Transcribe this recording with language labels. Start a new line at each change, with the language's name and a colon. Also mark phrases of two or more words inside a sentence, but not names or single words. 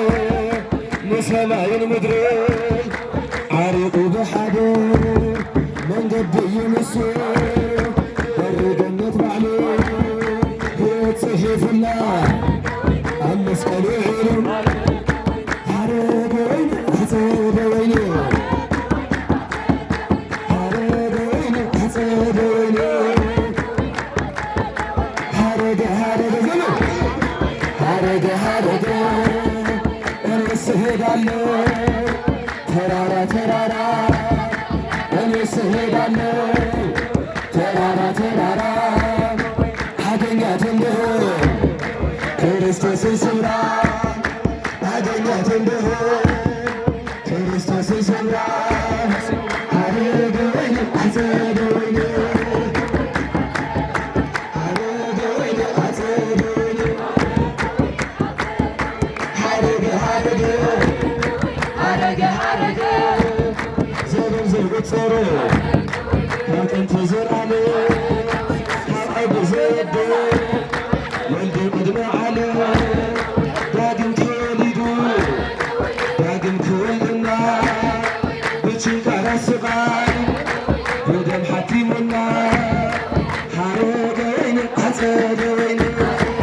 Tigrinya: ንሰማይን ምድርን ዓሪቁ ብሓደ መንገዲ እዩ ንሱ በሪ ገነት ባዕሉ ሕይወት ጽሒፉላ ኣብ መስቀሉ ዒሉ ሓረገ ወይኑ ዓፀደ ወይኑ ሓረገ ወይኑ ዓፀደ ወይኑ ሓረገ ሓረገ ዘመን ሓረገ ሓረገ
Amharic: እኔስ እሄዳለሁ ተራራ ተራራ እኔስ እሄዳለሁ ተራራ ተራራ አገኛት እንደሆን ክርስቶስን ስምራ አገኛት እንደሆን ክርስቶስን ስምራ
Tigrinya: ሓረገ ወይኑ ዓፀደ ወይኑ ሓረገ ወይኑ ዓፀደ ወይኑ ሓረገ ሓረገ ሓረገ ሓረገ ዘመን ዘይቁፀሩ ካብ ጥንቲ ዝረኣለ ካብ ዓቢ ዘየደ ወልዲ ቅድሚ ዓለም ዳግም ተወሊዱ ዳግም ክወልድና ብችንካር ስቃይ ብደም ሓቲሙና ሓረገ ወይኑ ዓፀደ ወይኑ